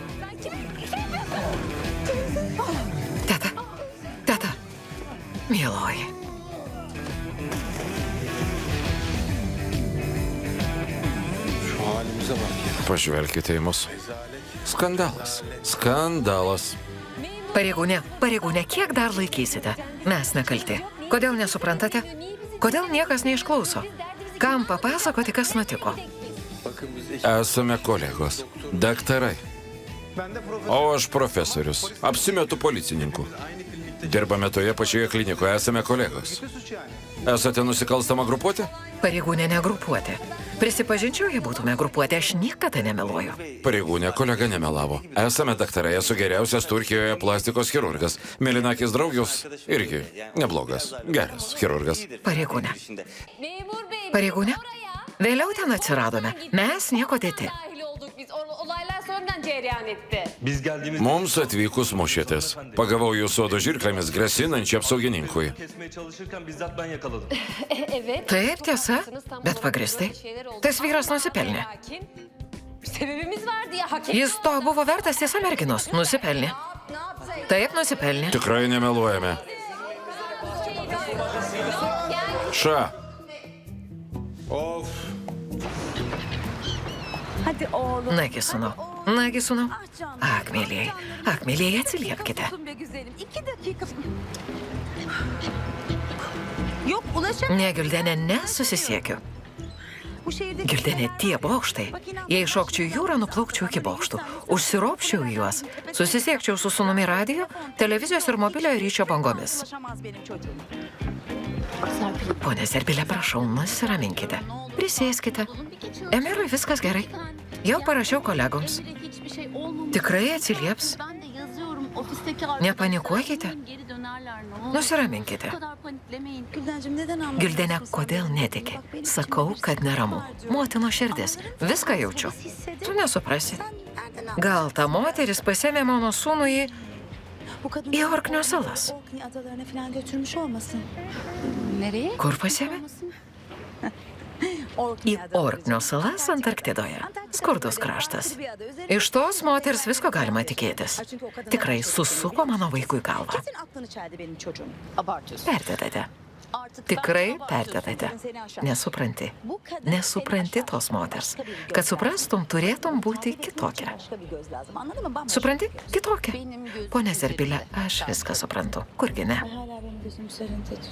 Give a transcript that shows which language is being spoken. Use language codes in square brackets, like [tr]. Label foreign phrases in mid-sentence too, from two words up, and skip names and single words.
[lt] Teta. Teta. Mieloji. [tr] Şu halimize bak ya. [lt] Pažvelkite į mus. Skandalas. Skandalas. Pareigūne, kiek dar laikysite? Mes nekalti. Kodėl nesuprantate? Kodėl niekas neišklauso? Kam papasakoti, kas nutiko? [tr] Bakın biz ekip... [lt] Esame kolegos. Daktarai. [tr] Ben de profesör. [lt] O aš profesorius. Apsimetu policininku. Dirbame toje pačioje klinikoje, esame kolegos. [tr] Suç yani. [lt] Esate nusikalstama grupuotė? Pareigūnė negrupuoti. Prisipažinčiau, jei būtume grupuoti, aš niekada nemeluoju. Pareigūnė, kolega nemelavo. Esame daktarai, esu geriausias Turkijoje plastikos chirurgas. Mėlynakis draugius irgi neblogas. Geras chirurgas. Pareigūne. [tr] Memur bey. [lt] Pareigūne? [tr] Oraya. [lt] Vėliau ten atsiradome. Mes nieko dėti. [tr] Dahil olduk biz. Olaylar sonradan cereyan etti. Biz geldiğimiz [lt] Mums atvykus mušėtės. Pagavau jūsų odo žirklėmis grasinančią apsaugininkui. [tr] kesmeye çalışırken bizzat ben yakaladım. Evet. [lt] Taip, tiesa, bet pagristai. Tas vyras nusipelnė. [tr] Lakin sebebimiz vardı ya hak [lt] Jis to buvo vertas, tiesa, merginos. Nusipelnė. [tr] Ne yapsaydık? [lt] Taip, nusipelnė. Tikrai nemeluojame. Ša. Of. [tr] Hadi oğlum. [lt] Nagi, sūnau. Nagi, sūnau. Ak, mėlyjeji, atsiliepkite. [tr] Be güzelim. 2 dakika. Yok ulaşamıyorum. [lt] Ne, Güldenė, nesusisiekiu. [tr] Bu şehirde... [lt] Güldenė, tie bokštai. Jei šokčiau į jūrą, nuplaukčiau iki bokštų. Užsiropščiau į juos. Susisiekčiau su sūnumi radijo, televizijos ir mobiliojo ryšio bangomis. [tr] Ulaşamaz benim çocuğum. [lt] Pone Zerbilė, prašau, nusiraminkite. Prisėskite. Emirui viskas gerai. Jau parašiau kolegoms. Tikrai atsilieps. Nepanikuokite. Nusiraminkite. [tr] Güldencim neden anlatıyorsun? [lt] Güldenė, kodėl netiki? Sakau, kad neramu. Motino širdis. Viską jaučiu. Tu nesuprasi. Gal ta moteris pasėmė mano sūnų į į Orknio salas. [tr] Orkney adalarına falan götürmüş olmasın? [lt] Kur pasėmė? Į Orknio salas Antarktidoje. Skurdus kraštas. Iš tos moters visko galima tikėtis. Tikrai susuko mano vaikui galvą. [tr] Kesin aklını çeldi benim çocuğum. Abartıyorsun. [lt] Perdedate. [tr] Artık [lt] Tikrai [tr] ben- [lt] perdedate. [tr] Seni aşar. [lt] Nesupranti. [tr] Bu kadar [lt] Nesupranti [tr] seni aşar. [lt] tos moters. [tr] Başka bir göz [lt] Kad suprastum, turėtum būti kitokia. [tr] Başka bir göz lazım. Anladın mı? Bambaşka [lt] Supranti? [tr] bir göz. [lt] Kitokia. [tr] Benim gözüm [lt] Pone [tr] üzerinde. [lt] Zerbilė, aš viską suprantu. Kurgi ne? [tr] Hala benim gözüm üzerinde.